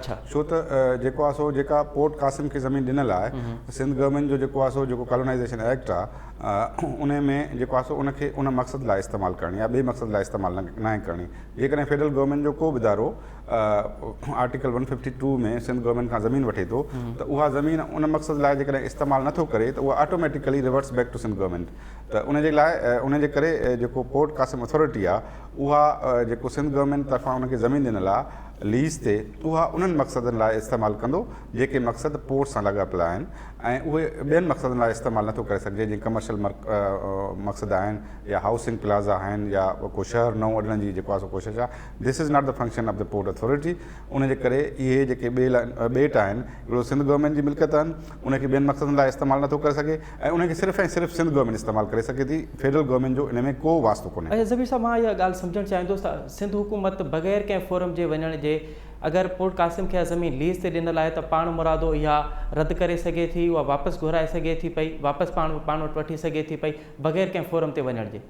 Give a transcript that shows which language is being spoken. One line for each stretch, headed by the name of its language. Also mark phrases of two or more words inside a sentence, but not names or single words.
Sindhi: छो त जेको आहे सो जेका पोर्ट कासिम खे ज़मीन ॾिनल आहे, सिंध गवर्नमेंट जो जेको आहे सो जेको
English: colonization act
Sindhi: आहे उन में जेको आहे सो उनखे उन मक़सद लाइ इस्तेमालु करणी आहे, ॿिए मक़सद लाइ इस्तेमालु न आहे करणी। जेकॾहिं
English: federal government
Sindhi: जो को बि इदारो आर्टिकल 152 में सिंध गवर्नमेंट खां ज़मीन वठे थो, त उहा ज़मीन उन मक़सद लाइ जेकॾहिं इस्तेमालु नथो करे त उहा
English: automatically reverse back to Sindh government.
Sindhi: त उनजे लाइ उनजे करे जेको पोर्ट कासिम अथॉरिटी आहे उहा जेको सिंध गवर्नमेंट तरफ़ां उनखे ज़मीन ॾिनल आहे लीज़ ते, उहा उन्हनि मक़सदनि लाइ इस्तेमालु कंदो जेके मक़सद पोर्ट सां लॻापियल आहिनि, ऐं उहे ॿियनि मक़सदनि लाइ इस्तेमालु नथो करे सघिजे, जीअं कमर्शियल मक़सद आहिनि या
English: housing plaza
Sindhi: आहिनि या को शहर नओं वॾण जी जेको आहे सो कोशिशि आहे।
English: this is not the function of the port authority.
Sindhi: उनजे करे इहे जेके ॿेट आहिनि हिकिड़ो सिंध गवर्नमेंट जी मिल्कियत आहिनि, उनखे ॿियनि मक़सदनि लाइ इस्तेमालु नथो करे सघे ऐं उनखे सिर्फ़ु ऐं सिर्फ़ु सिंध गवर्नमेंट इस्तेमालु करे सघे थी।
English: federal government
Sindhi: जो इन में को वास्तो कोन्हे। अच्छा ज़मीर साहब, मां इहा ॻाल्हि सम्झणु चाहींदुसि त सिंध हुकूमत बग़ैर कंहिं फोरम जे वञण जे अगरि पोर्ट कासिम खे ज़मीन लीज़ ते ॾिनल आहे त पाण मुरादो इहा रद्द करे सघे थी, उहा वापसि घुराए सघे थी पई, वापसि पाण वटि वठी सघे थी पई बग़ैर कंहिं फोरम ते वञण जे?